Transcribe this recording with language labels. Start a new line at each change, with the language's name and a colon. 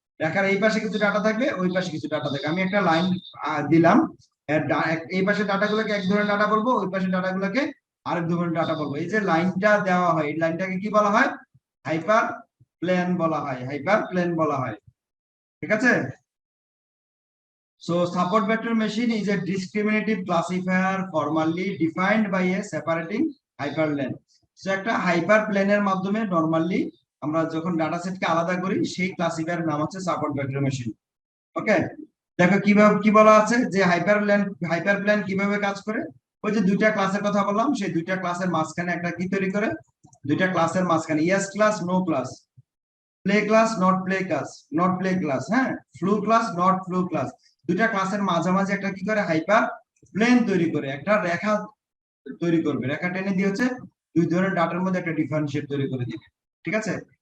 Bangla: রেখার এই পাশে কিছু ডাটা থাকবে, ওই পাশে কিছু ডাটা থাকবে। আমি একটা লাইন দিলাম, এই পাশে ডাটাগুলোকে এক ধরনের ডাটা বলবো, ওই পাশে ডাটাগুলোকে আরেক ধরনের ডাটা বলবো। এই যে লাইনটা দেওয়া হয় এই লাইনটাকে কি বলা হয়, হাইপার প্লেন বলা হয়, হাইপার প্লেন বলা হয়। ঠিক আছে।
English: So support vector machine is a discriminative classifier formally defined by a separating hyperplane.
Bangla: So একটা হাইপারপ্লেনের মাধ্যমে নরমালি আমরা যখন ডাটা সেটকে আলাদা করি সেই ক্লাসিফায়ার নাম হচ্ছে সাপোর্ট ভেক্টর মেশিন। ওকে, দেখো কিভাবে কি বলা আছে যে হাইপারপ্লেন কিভাবে কাজ করে। ওই যে দুইটা ক্লাসের কথা বললাম, সেই দুইটা ক্লাসের মাঝখানে একটা কি তৈরি করে, দুইটা ক্লাসের মাঝখানে yes class no class, play class not play class, not play class, হ্যাঁ flu class not flu class, দুইটা ক্লাসের মাঝামাঝি একটা কি করে হাইপার প্লেন তৈরি করে, একটা রেখা তৈরি করবে, রেখা টেনে দিয়ে হচ্ছে দুই ধরনের ডাটার মধ্যে একটা ডিফারেন্সিয়েট তৈরি করে দিবে। ঠিক আছে।